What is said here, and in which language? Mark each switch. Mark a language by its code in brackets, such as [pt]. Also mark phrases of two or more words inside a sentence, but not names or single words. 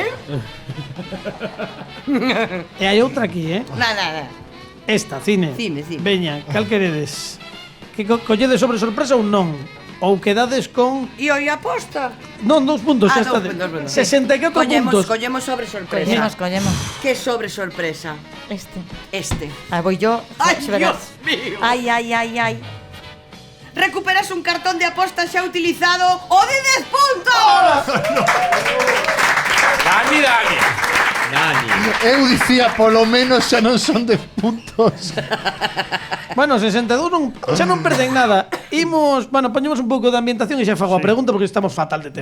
[gl] E hai outra aquí, Nada. Esta, cine. Cine. Veña, cal queredes? Que colledes sobre sorpresa ou non? Ou quedades con... E oi aposta? Non, 2 puntos, xa está. 64 puntos. Collemos sobre sorpresa. Collemos. Que sobre sorpresa? Este. [es] Voy yo. Ay, Dios mío. Ay. [gl] Recuperas un cartón de aposta xa utilizado o de 10 puntos. Dani. Eu dicía, polo menos xa non son 10 puntos. Bueno, 62 xa non perden nada. Imos, poñemos un pouco de ambientación e xa fago a pregunta porque estamos fatal de tempo.